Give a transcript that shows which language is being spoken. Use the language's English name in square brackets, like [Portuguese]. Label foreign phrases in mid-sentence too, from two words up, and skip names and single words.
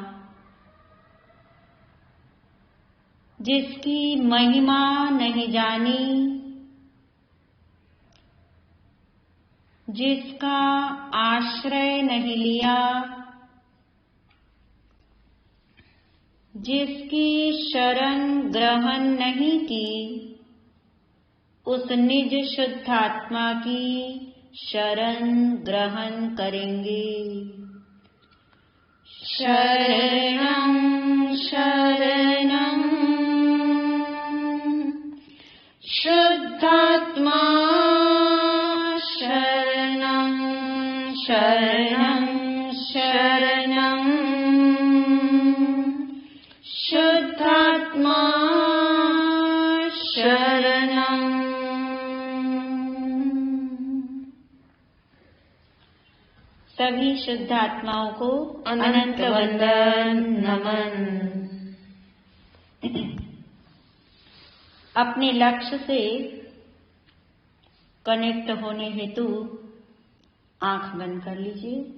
[Hindi] जिसकी महिमा नहीं जानी जिसका आश्रय नहीं लिया जिसकी शरण ग्रहण नहीं की उस निज शुद्धात्मा की शरण ग्रहण करेंगे। [Sanskrit] शरणं शरणं शुद्धात्मा शरणं शरणं शरणं शुद्धात्मा शरणं। [Hindi] सभी शुद्धात्माओं को अनंत वंदन नमन। अपने लक्ष्य से कनेक्ट होने हेतु आंख बंद कर लीजिए।